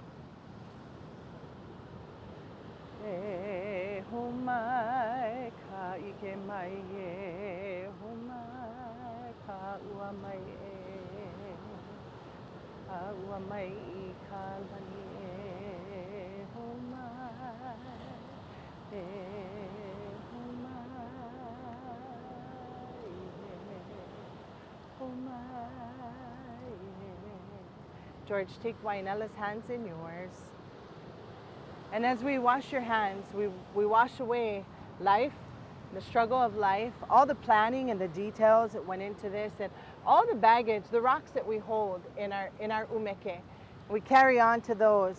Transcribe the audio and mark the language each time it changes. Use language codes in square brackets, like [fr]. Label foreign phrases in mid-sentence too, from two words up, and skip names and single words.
[haw] Humai ka ike mai e, humai ka ua mai e, a ua mai I ka lani e, humai e, humai e. [en] George, take Waianela's hands in yours. And as we wash your hands, we wash away life, the struggle of life, all the planning and the details that went into this, and all the baggage, the rocks that we hold in our umeke. We carry on to those.